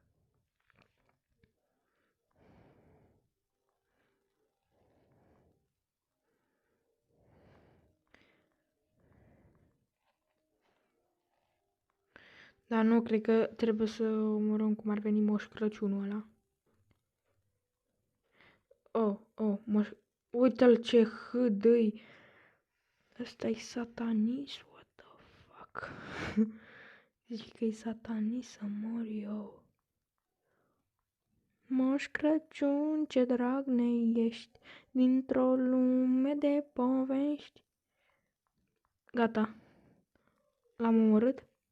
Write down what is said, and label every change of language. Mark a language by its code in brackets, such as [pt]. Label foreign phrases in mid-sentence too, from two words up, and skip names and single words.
[ro] Dar nu, cred că trebuie să omorâm cum ar veni Moș Crăciunul ăla. Uite-l ce hâdâi. Ăsta-i satanist, [en] what the fuck. [ro] Zici că e satanist să mor eu. Moș Crăciun, ce drag ne ești, dintr-o lume de povești. Gata. L-am omorât?